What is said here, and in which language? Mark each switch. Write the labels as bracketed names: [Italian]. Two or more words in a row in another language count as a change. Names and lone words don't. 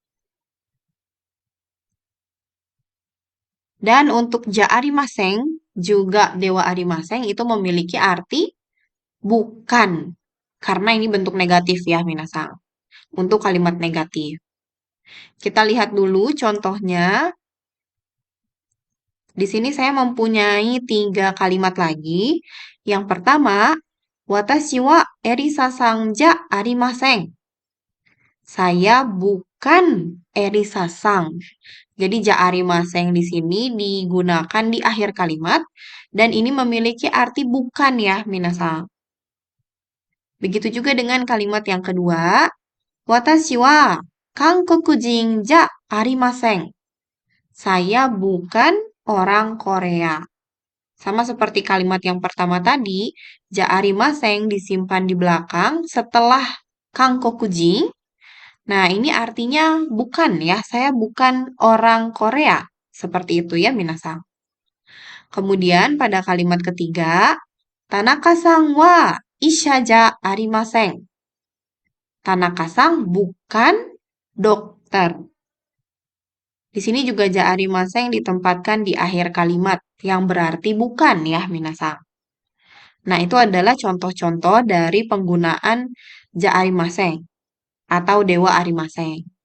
[Indonesian] Dan untuk [Japanese] じゃありません, [Indonesian] juga [Japanese] ではありません [Indonesian] itu memiliki arti bukan. Karena ini bentuk negatif ya, minasang. Untuk kalimat negatif. Kita lihat dulu contohnya. Di sini saya mempunyai 3 kalimat lagi. Yang pertama, [Japanese] 私はエリサさんじゃありません. [Indonesian] Saya bukan Erisa-san. Jadi [Japanese] じゃありません [Indonesian] di sini digunakan di akhir kalimat dan ini memiliki arti bukan ya, minasang. Begitu juga dengan kalimat yang kedua, [Japanese] 私は韓国人じゃありません. [Indonesian] Saya bukan orang Korea. Sama seperti kalimat yang pertama tadi, [Japanese] じゃありません [Indonesian] disimpan di belakang setelah Kankokujin. Nah, ini artinya bukan ya, saya bukan orang Korea. Seperti itu ya, minasang. Kemudian pada kalimat ketiga, [Japanese] 田中さんは医者じゃありません. [Indonesian] Tanaka-san bukan dokter. Di sini juga [Japanese] じゃありません [Indonesian] ditempatkan di akhir kalimat yang berarti bukan ya, minasang. Nah, itu adalah contoh-contoh dari penggunaan [Japanese] じゃありません [Indonesian] atau [Japanese] ではありません.